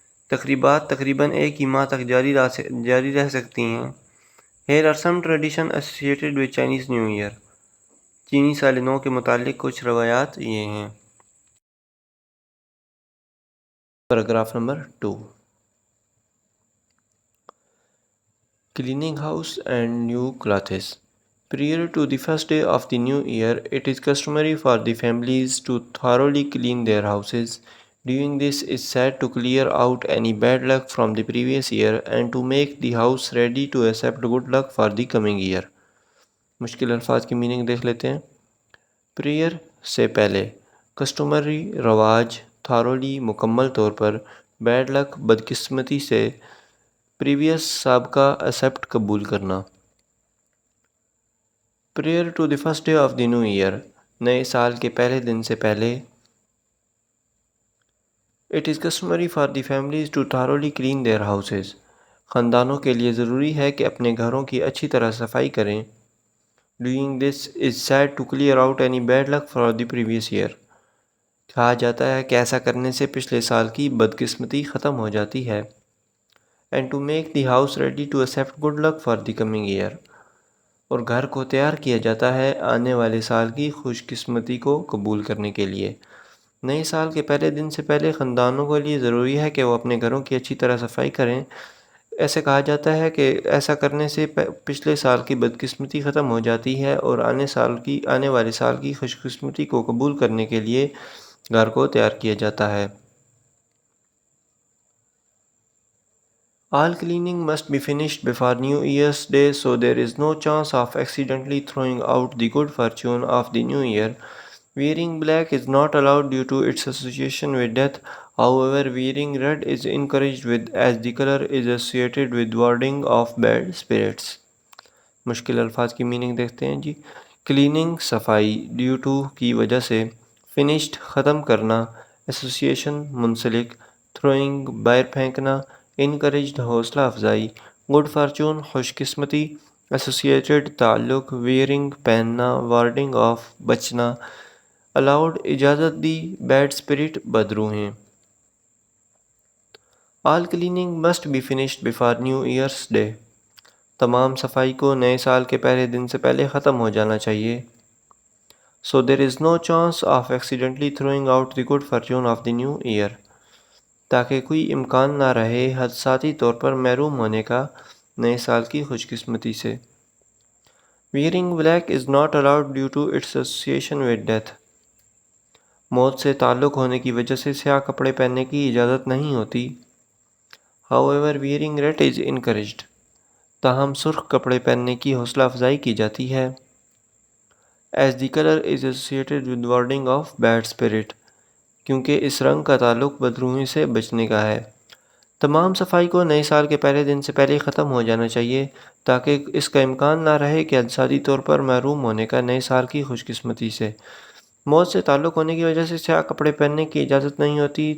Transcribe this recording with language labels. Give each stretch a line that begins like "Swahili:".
Urdu: تقریبات تقریباً ایک ہی ماہ تک جاری رہ سکتی ہیں۔
English: Here are some traditions associated with Chinese New Year.
Urdu: چینی سال نو کے متعلق کچھ روایات یہ ہیں۔ Paragraph number 2۔
English: Cleaning house and new clothes. Prior to the first day of the new year, it is customary for the families to thoroughly clean their houses. Doing this is said to clear out any bad luck from the previous year and to make the house ready to accept good luck for the coming year.
Urdu: مشکل الفاظ کی meaning دیکھ لیتے ہیں۔ Prayer سے پہلے، customary رواج، thoroughly مکمل طور پر، بیڈ لک بدقسمتی سے، پریویس سابقہ ایکسیپٹ قبول کرنا.
English: prior to the first day of the new year,
Urdu: نئے سال کے پہلے دن سے پہلے.
English: It is customary for the families to thoroughly clean their houses.
Urdu: خاندانوں کے لیے ضروری ہے کہ اپنے گھروں کی اچھی طرح صفائی کریں.
English: Doing this is said to clear out any bad luck for the previous year.
Urdu: کہا جاتا ہے کہ ایسا کرنے سے پچھلے سال کی بدقسمتی ختم ہو جاتی ہے.
English: And to make the house ready to accept good luck for the coming year.
Urdu: اور گھر کو تیار کیا جاتا ہے آنے والے سال کی خوش قسمتی کو قبول کرنے کے لیے. نئے سال کے پہلے دن سے پہلے خاندانوں کے لیے ضروری ہے کہ وہ اپنے گھروں کی اچھی طرح صفائی کریں. ایسے کہا جاتا ہے کہ ایسا کرنے سے پچھلے سال کی بدقسمتی ختم ہو جاتی ہے اور آنے والے سال کی خوش قسمتی کو قبول کرنے کے لیے گھر کو تیار کیا جاتا ہے.
English: All cleaning must be finished before New Year's Day so there is no chance of accidentally throwing out the good fortune of the new year. Wearing black is not allowed due to its association with death. However, wearing red is encouraged as the color is associated with warding off bad spirits.
Urdu: مشکل الفاظ کی meaning دیکھتے ہیں جی. Cleaning صفائی، due to کی وجہ سے، finished ختم کرنا، ایسوسیشن منسلک، تھروئنگ باہر پھینکنا، انکریجڈ حوصلہ افزائی، گڈ فارچون خوش قسمتی، ایسوسیٹڈ تعلق، ویئرنگ پہننا، وارڈنگ آف بچنا، الاؤڈ اجازت دی، bed spirit بدروحیں.
English: All cleaning must be finished before new year's day.
Urdu: تمام صفائی کو نئے سال کے پہلے دن سے پہلے ختم ہو جانا چاہیے.
English: So there is no chance of accidentally throwing out the good fortune of the new year.
Urdu: تاکہ کوئی امکان نہ رہے حادثاتی طور پر محروم ہونے کا نئے سال کی خوش قسمتی سے.
English: Wearing black is not allowed due to its association with death.
Urdu: موت سے تعلق ہونے کی وجہ سے سیاہ کپڑے پہننے کی اجازت نہیں ہوتی.
English: However, wearing red is encouraged.
Urdu: تاہم سرخ کپڑے پہننے کی حوصلہ افزائی کی جاتی ہے.
English: As the color is associated with warding off bad spirit.
Urdu: کیونکہ اس رنگ کا تعلق بدروحی سے بچنے کا ہے. تمام صفائی کو نئے سال کے پہلے دن سے پہلے ختم ہو جانا چاہیے تاکہ اس کا امکان نہ رہے کہ حادثاتی طور پر محروم ہونے کا نئے سال کی خوش قسمتی سے. موت سے تعلق ہونے کی وجہ سے سیاہ کپڑے پہننے کی اجازت نہیں ہوتی.